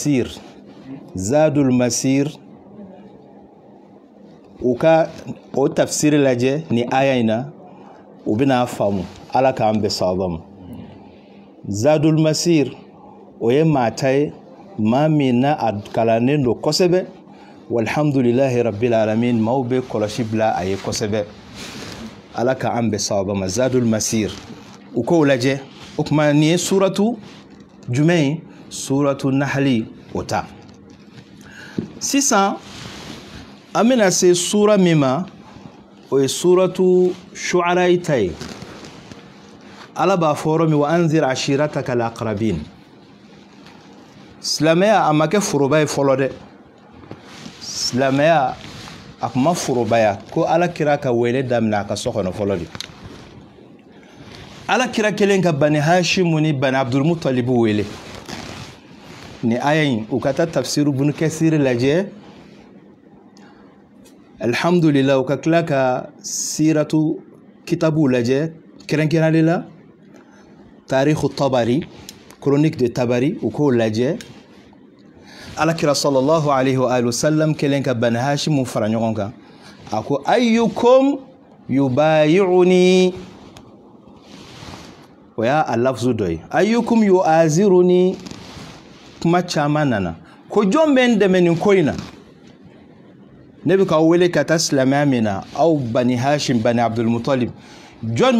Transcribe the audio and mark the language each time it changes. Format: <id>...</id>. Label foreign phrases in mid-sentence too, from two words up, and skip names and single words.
<bm>masir u ka o tafsir lajɛ ni aya in na u bɛna faamu ala k'an bɛ sababa ma zadul masir o ye maa ta ye maa min na a kalannen don kosɛbɛ</bm> <ar>والحمد لله رب العالمين</ar> <bm>maaw bɛ kɔlɔsi bila a ye kosɛbɛ ala k'an bɛ sababa ma zadul masir u k'o lajɛ o kuma nin ye suratu jumɛn suratu nahli o ta sisan an bɛna se sura min ma o ye suratu shu'ara ta ye ala b'a fɔ yɔrɔ min</bm> <ar>وأنذر عشيرتك الأقربين</ar> <bm>silamɛya a ma kɛ foroba ye fɔlɔ dɛ silamɛya a kun ma forobaya ko ala kira ka wele daminɛ a ka so kɔnɔ fɔlɔ de ala kira kelen ka bani hashimu ni bani abdulmutalibu wele ni aya in u ka taa tafsiru bunu kasiri lajɛ alhamdulillah u ka tila ka siratu kitabu lajɛ kɛrɛnkɛrɛnlen la tarikhu tabari chronique de tabari u k'o lajɛ ala kira</bm> <ar>صلى الله عليه وآله وسلم</ar> <bm>kelen ka bani hashimu fara ɲɔgɔn kan a ko</bm> <ar>أيكم يبايعني</ar> <bm>o y'a lafzu dɔ ye</bm> <ar>أيكم يؤازرني</ar> <bm>kuma caman nana ko jɔn bɛ n dɛmɛ nin ko in na ne bɛ k'aw wele ka taa silamɛya min na aw bani hashim bani abdulmutalib jɔn</bm>